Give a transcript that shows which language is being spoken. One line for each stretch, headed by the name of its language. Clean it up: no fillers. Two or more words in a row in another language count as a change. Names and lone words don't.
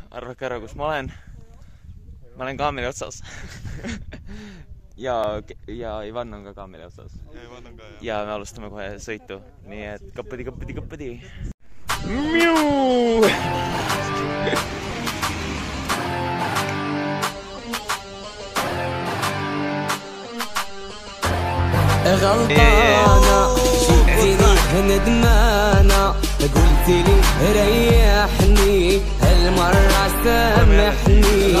Estonian: Arvake ära, kus ma olen. Ma olen kaameli otsas. ja Ivan on ka kaameli otsas. Ja me alustame kohe sõitu. Nii et kõppadi. Miu!
Arabic: غلطانة جيتيني ندمانة قلت لي ريحني هالمرة سامحني